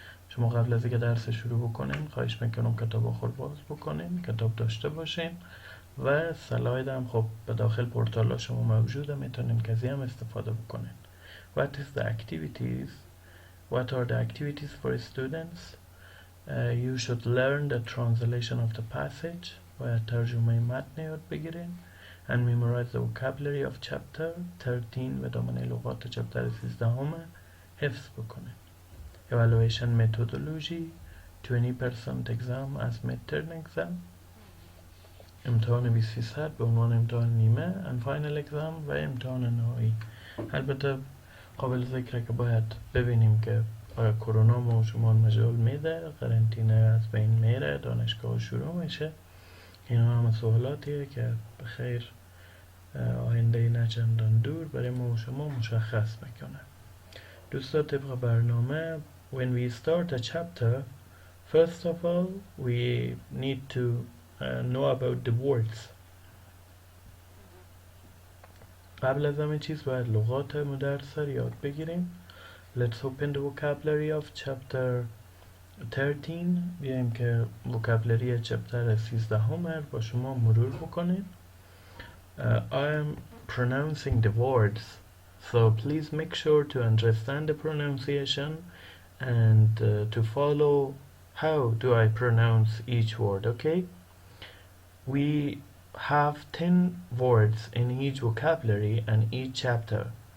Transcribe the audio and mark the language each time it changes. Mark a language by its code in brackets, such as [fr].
[fa] شما قبل از اینکه درس شروع بکنین خواهش میکنم کتاب خود باز بکنین، کتاب داشته باشین و سلاید هم خب به داخل پورتال شما موجوده، میتونین که از هم استفاده بکنین. [en] What are the activities for students? You should learn the translation of the passage [fa] و ترجمه متن یاد بگیرین [en] and memorize the vocabulary of chapter 13 [fa] و دامنه لغات چپتر 13 حفظ بکنین. [en] Evaluation methodology 20% exam as midterm exam. [fa] امتحان 20% به عنوان امتحان نیمه [en] and final exam [fa] و امتحان نهایی. البته قابل ذکره که باید ببینیم که آیا کرونا ما شما مجال میده، قرنطینه از بین میره، دانشگاه شروع میشه. اینا همه سوالاتیه که به خیر آینده نه چندان دور برای ما شما مشخص میکنه. دوستا طبق برنامه [en] when we start a chapter, first of all we need to know about the words. [fa] قبل از همه چیز باید لغات مدرسه یاد بگیریم. [en] Let's open the vocabulary of chapter 13. [fa] بیایم که vocabulary چپتر 13 با شما مرور بکنیم. [en] I am pronouncing the words, so please make sure to understand the pronunciation and to follow how do I pronounce each word, okay? We have 10 words in each vocabulary and each chapter.